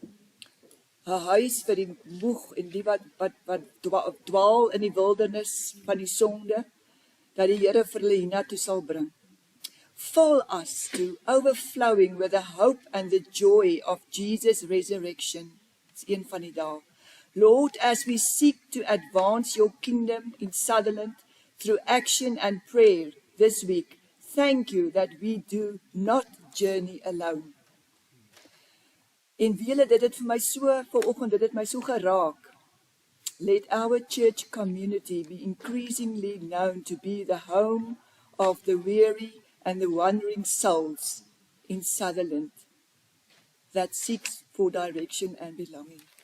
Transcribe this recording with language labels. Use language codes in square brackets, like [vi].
[af] 'n huis vir die moeg en die wat dwaal in die wildernis van die sonde, dat die Here vir hulle hiernatoe sal bring. [en] Fill us to overflowing with the hope and the joy of Jesus' resurrection. It's [af] een van die dae. [en] Lord, as we seek to advance your kingdom in Sutherland through action and prayer this week, thank you that we do not journey alone. [af] En wele, dit het vir my so, vanoggend, dit het my so geraak. [en] Let our church community be increasingly known to be the home of the weary and the wandering souls in Sutherland that seeks for direction and belonging.